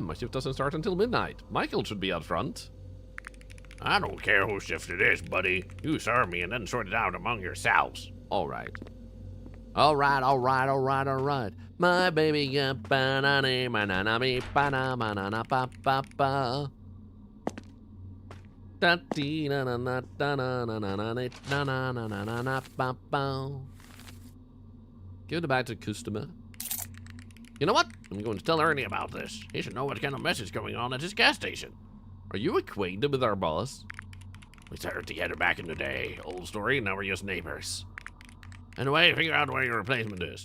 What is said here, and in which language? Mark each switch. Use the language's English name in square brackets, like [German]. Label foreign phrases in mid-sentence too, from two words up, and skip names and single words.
[English] My shift doesn't start until midnight. Michael should be out front. I don't care whose shift it is, buddy. You serve me and then sort it out among yourselves. All right. All right. My baby got banana, banana, banana, banana, ba ba ba. Da dee na na na da na na na na na na na na na na ba ba. Give it back to the customer. You know what? I'm going to tell Ernie about this. He should know what kind of mess is going on at his gas station. Are you acquainted with our boss? We started together back in the day. Old story, now we're just neighbors. Anyway, figure out where your replacement is.